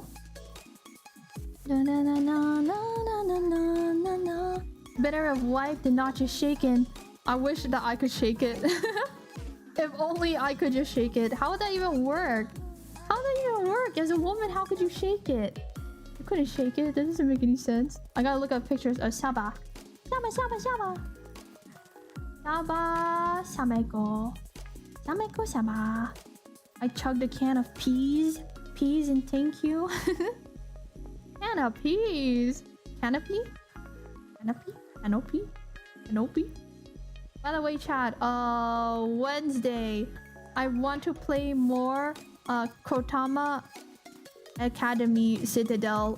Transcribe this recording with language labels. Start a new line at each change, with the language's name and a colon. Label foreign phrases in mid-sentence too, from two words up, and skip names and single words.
English: Na na na na na na na na na. Better have wiped and not just shaken. I wish that I could shake it. If only I could just shake it. How would that even work? How would that even work? As a woman, how could you shake it? You couldn't shake it. That doesn't make any sense. I gotta look up pictures of Saba. Saba, Saba, Saba. Saba, Sameko. Sameko, Saba. I chugged a can of peas. Peas and thank you. Can of peas. Canopy? Canopy? Canopy? Canopy? By the way, chat, Wednesday, I want to play more Kotama Academy Citadel.